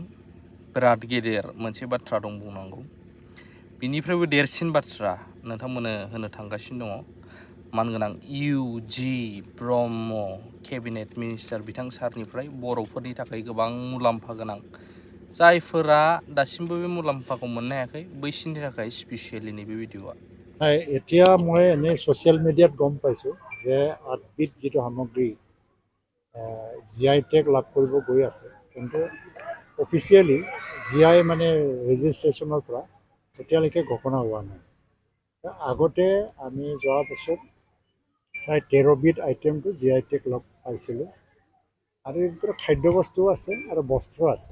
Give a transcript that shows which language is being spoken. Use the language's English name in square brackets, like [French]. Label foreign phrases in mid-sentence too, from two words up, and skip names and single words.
[Bodo] बिराद गेदेर मोनसे बाथ्रा दं बुंनांगौ। बिनिफ्रायबो देरसिन बाथ्रा नोंथांमोननो होनो थांगासिनो दङ। मानगोनां इउजि ब्रह्म [English] cabinet minister [Bodo] बिथां सारनिफ्राय बर'फोरनि थाखाय गोबां मुलाम्फा गोनां जायफोरा दासिमबो बे मुलाम्फाखौ मोननो हायाखै बैसोरनि थाखाय स्पेसियेलि नैबे भिडिअआ। [Assamese] এতিয়া মই এনেই ছ'চিয়েল মিডিয়াত গম পাইছোঁ যে আঠবিধ যিটো সামগ্ৰী [English] GI tag [Assamese] লাভ কৰিব গৈ আছে, কিন্তু অফিচিয়েলি GI মানে ৰেজিষ্ট্ৰেশ্যনৰ পৰা এতিয়ালৈকে ঘোষণা হোৱা নাই। আগতে আমি যোৱাৰ পিছত প্ৰায় 13বিধ আইটেমটো [English] GI tag [Assamese] লাভ পাইছিলোঁ, আৰু এই ভিতৰত খাদ্যবস্তুও আছে আৰু বস্ত্ৰ আছে।